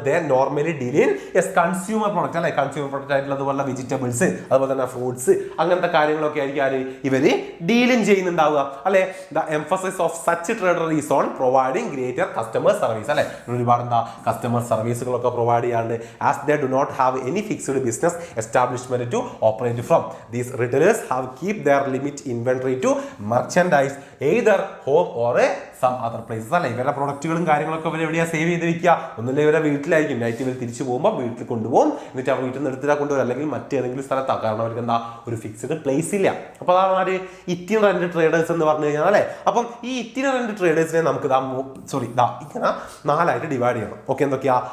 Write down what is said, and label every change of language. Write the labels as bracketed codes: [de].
[en] They normally deal in consumer product. [ml] അല്ലെ, consumer product ആയിട്ടുള്ള അതുപോലെ വെജിറ്റബിൾസ്, അതുപോലെ തന്നെ ഫ്രൂട്ട്സ്, അങ്ങനത്തെ കാര്യങ്ങളൊക്കെ ആയിരിക്കും ഇവര് ഡീലിംഗ് ചെയ്യുന്നുണ്ടാവുക. [en] അല്ലെ, the emphasis of such trader is on providing greater customer service. അല്ലെ, [ml] ഒരുപാട് കസ്റ്റമർ സർവീസുകളൊക്കെ പ്രൊവൈഡ് ചെയ്യാണ്ട് [en] As they do not have any fixed business establishment to operate from. These retailers have keep their limit inventory to merchandise either home or some other places. [ml] അല്ലെ, ഇവരുടെ പ്രൊഡക്റ്റുകളും കാര്യങ്ങളൊക്കെ ഇവർ എവിടെയാണ് save ചെയ്ത് വെക്കുക? ഒന്നുമില്ല, ഇവരുടെ വീട്ടിലായിരിക്കും. നൈറ്റ് ഇവർ തിരിച്ചു പോകുമ്പോൾ വീട്ടിൽ കൊണ്ടുപോകും, എന്നിട്ട് അവർ വീട്ടിൽ നിന്ന് എടുത്തിട്ട് കൊണ്ടുവരും, അല്ലെങ്കിൽ മറ്റേതെങ്കിലും സ്ഥലത്താണ്. കാരണം അവർക്ക് എന്താ ഒരു ഫിക്സ്ഡ് പ്ലേസ് ഇല്ല. അപ്പോൾ അതാണ് ഇറ്റിനറന്റ് ട്രേഡേഴ്സ് എന്ന് പറഞ്ഞു കഴിഞ്ഞാൽ. അല്ലെ, അപ്പം ഈ ഇറ്റിനറന്റ് ട്രേഡേഴ്സിനെ നമുക്ക് ഇങ്ങനെ 4 ഡിവൈഡ് ചെയ്യണം. ഓക്കെ, എന്തൊക്കെയാ?